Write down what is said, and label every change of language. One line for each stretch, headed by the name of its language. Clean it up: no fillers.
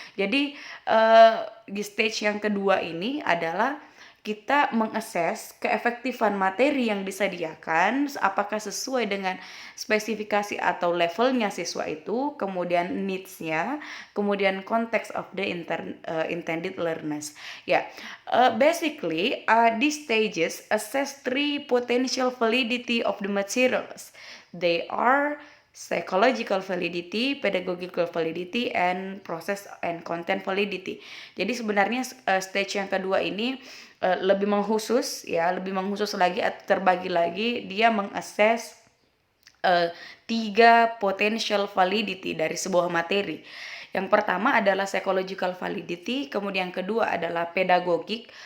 Indonesian: Jadi di stage yang kedua ini adalah kita mengakses keefektifan materi yang disediakan, apakah sesuai dengan spesifikasi atau levelnya siswa itu, kemudian needs-nya, kemudian
English: context of the intended learners. Basically, these stages assess three potential validity of the materials. They are psychological validity, pedagogical validity, and process and content validity.
Indonesian: Jadi sebenarnya stage yang kedua ini lebih mengkhusus lagi, terbagi lagi, dia mengakses 3
English: potential validity
Indonesian: dari sebuah materi. Yang pertama adalah psychological validity, kemudian yang kedua adalah pedagogik.